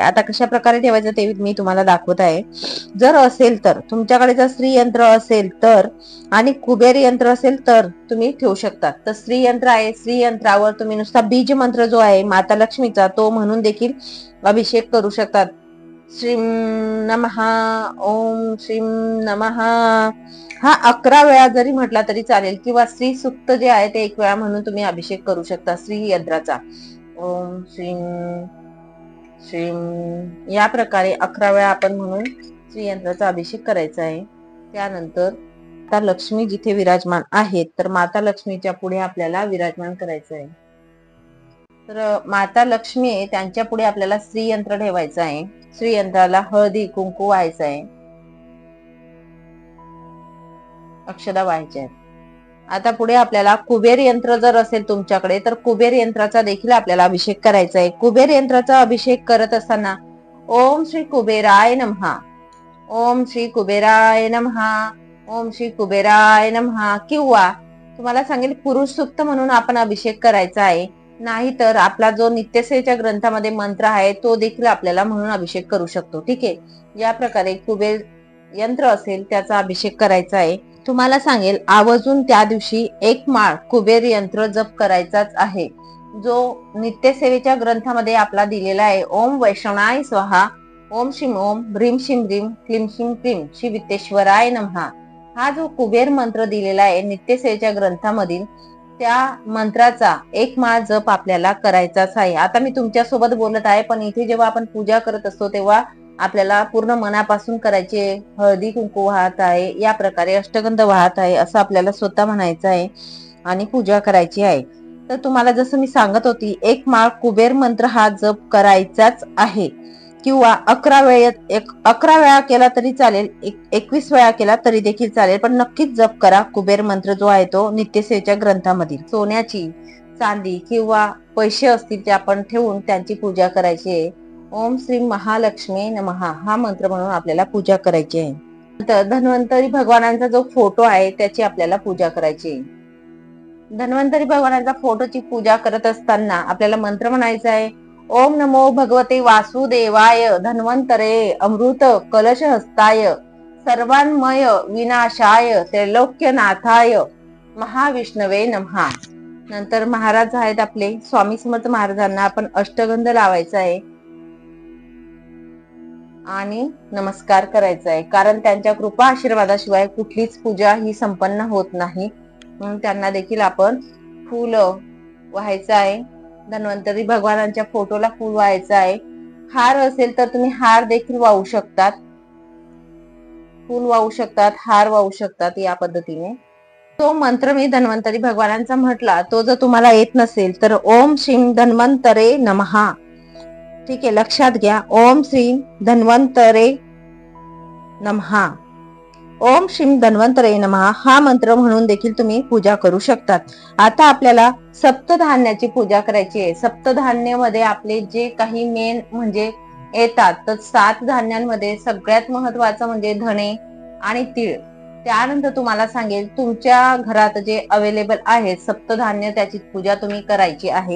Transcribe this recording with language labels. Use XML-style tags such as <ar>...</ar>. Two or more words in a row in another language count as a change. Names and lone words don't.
<mr>आता कशा प्रकारे ठेवायचं ते मी तुम्हाला दाखवत आहे. जर असेल तर तुमच्याकडे जर श्री यंत्र असेल तर आणि कुबेर यंत्र असेल तर तुम्ही ठेवू शकता. तर श्री यंत्र आहे, श्री यंत्रावर तुम्ही नुसता बीज मंत्र जो आहे माता लक्ष्मीचा तो म्हणून देखील अभिषेक करू शकतात.</mr> <sa>श्रीं नमः, ओम श्रीं नमः</sa> <mr>हा 11 वेळा जरी म्हटला तरी चालेल, किंवा श्री सुक्त जे आहे ते 1 वेळा म्हणून तुम्ही अभिषेक करू शकता श्री यंत्राचा.</mr> <sa>ओम श्रीं श्रीं</sa> <mr>या प्रकारे 11 वेळा आपण म्हणून श्री यंत्राचा अभिषेक करायचा आहे. त्यानंतर माता लक्ष्मी जिथे विराजमान आहेत तर माता लक्ष्मीच्या पुढे आपल्याला विराजमान करायचं आहे. तर माता लक्ष्मी आहे त्यांच्या पुढे आपल्याला श्री यंत्र ठेवायचं आहे. श्री यंत्राला हळदी कुंकू व्हायचं आहे, अक्षदा व्हायच्या आहेत. आता पुढे आपल्याला कुबेर यंत्र जर असेल तुमच्याकडे तर कुबेर यंत्राचा देखील आपल्याला अभिषेक करायचा आहे. कुबेर यंत्राचा अभिषेक करत असताना</mr> <sa>ओम श्री कुबेराय नमः, ओम श्री कुबेराय नमः, ओम श्री कुबेराय नमः,</sa> <mr>किंवा तुम्हाला सांगेल पुरुष सुक्त म्हणून आपण अभिषेक करायचा आहे. नाहीतर आपला जो नित्यसेवेच्या ग्रंथामध्ये मंत्र आहे तो देखील आपल्याला म्हणून अभिषेक करू शकतो. ठीक आहे, या प्रकारे कुबेर यंत्र असेल त्याचा अभिषेक करायचा आहे. तुम्हाला सांगेल आवर्जून त्या दिवशी 1 माळ कुबेर यंत्र जप करायचाच आहे, जो नित्यसेवेच्या ग्रंथामध्ये आपला दिलेला आहे.</mr> <sa>ओम वैष्णवाय स्वाहा, ओम श्रीं ओम ह्रीं श्रीं ह्रीं क्लीं श्रीं क्लीं श्री वित्तेश्वराय नमः</sa> <mr>हा जो कुबेर मंत्र दिलेला आहे नित्यसेवेच्या ग्रंथामधील त्या मंत्राचा 1 माळ जप आपल्याला करायचाच आहे. आता मी तुमच्या सोबत बोलत आहे, पण इथे जेव्हा आपण पूजा करत असतो तेव्हा आपल्याला पूर्ण मनापासून करायचे. हळदी कुंकू वाहत आहे, या प्रकारे अष्टगंध वाहत आहे असं आपल्याला स्वतः म्हणायचं आहे आणि पूजा करायची आहे. तर तुम्हाला जसं मी सांगत होती 1 माळ कुबेर मंत्र हा जप करायचाच आहे, किंवा 11 वेळा केला तरी चालेल, 21 वेळा केला तरी देखील चालेल, पण नक्कीच जप करा कुबेर मंत्र जो आहे तो नित्यसेवेच्या ग्रंथामधील. सोन्याची चांदी किंवा पैसे असतील ते आपण ठेवून त्यांची पूजा करायची आहे.</mr> <sa>ओम श्री महालक्ष्मी नमः</sa> <mr>हा मंत्र म्हणून आपल्याला पूजा करायची आहे. नंतर धन्वंतरी भगवानांचा जो फोटो आहे त्याची आपल्याला पूजा करायची आहे. धन्वंतरी भगवानांचा फोटोची पूजा करत असताना आपल्याला मंत्र म्हणायचा आहे.</mr> <sa>ओम नमो भगवते वासुदेवाय धन्वंतरे अमृत कलश हस्ताय सर्वान्मय विनाशाय त्रैलोक्यनाथाय महाविष्णवे नमः.</sa> <mr>नंतर महाराज आहेत आपले स्वामी समर्थ महाराजांना आपण अष्टगंध लावायचा आहे आणि नमस्कार करायचा आहे, कारण त्यांच्या कृपा आशीर्वादाशिवाय कुठलीच पूजा ही संपन्न होत नाही. म्हणून त्यांना देखील आपण फूल व्हायचं आहे. धन्वंतरी भगवानांच्या फोटोला फूल व्हायचं आहे. हार असेल तर तुम्ही हार देखील वाहू शकतात. फूल वाहू शकतात, हार वाहू शकतात या पद्धतीने. तो मंत्र मी धन्वंतरी भगवानांचा म्हटला, तो जर तुम्हाला येत नसेल तर</mr> <sa>ओम श्रीं धन्वंतरे नमः.</sa> <mr>ठीक आहे, लक्षात घ्या.</mr> <sa>ओम श्रीं धन्वंतरे नमः. ओम श्रीं धन्वंतरे नमः</sa> <mr>हा मंत्र म्हणून देखील तुम्ही पूजा करू शकतात. आता आपल्याला सप्तधान्याची पूजा करायची आहे. सप्तधान्यामध्ये आपले जे काही मेन म्हणजे येतात, तर 7 धान्यांमध्ये सगळ्यात महत्वाचं म्हणजे धणे आणि तीळ. त्यानंतर तुम्हाला सांगेल तुमच्या घरात जे अवेलेबल आहे सप्तधान्य, त्याची पूजा तुम्ही करायची आहे.</mr>